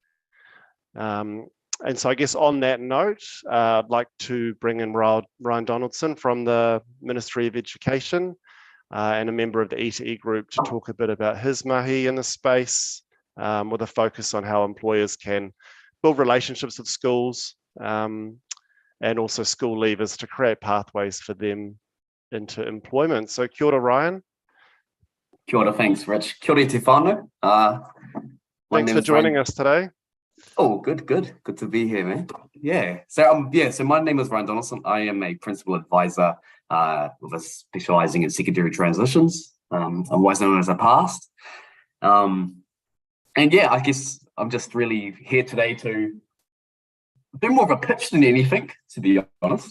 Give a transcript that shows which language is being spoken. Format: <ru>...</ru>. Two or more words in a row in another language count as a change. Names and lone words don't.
<en>And so I guess on that note, I'd like to bring in Ryan Donaldson from the Ministry of Education and a member of the E2E group to talk a bit about his mahi in the space, with a focus on how employers can build relationships with schools and also school leavers to create pathways for them into employment. So</en> <mi>kia ora,</mi> <en>Ryan.</en> <mi>Kia ora,</mi> <en>thanks, Rich.</en> <mi>Kia ora te whānau.</mi> <en>Thanks for joining us today. Oh, good to be here, man. So my name is Ryan Donaldson. I am a principal advisor with a specializing in secondary transitions. I'm always known as a PAST. And yeah, I guess I'm just really here today to do more of a pitch than anything, to be honest.</en>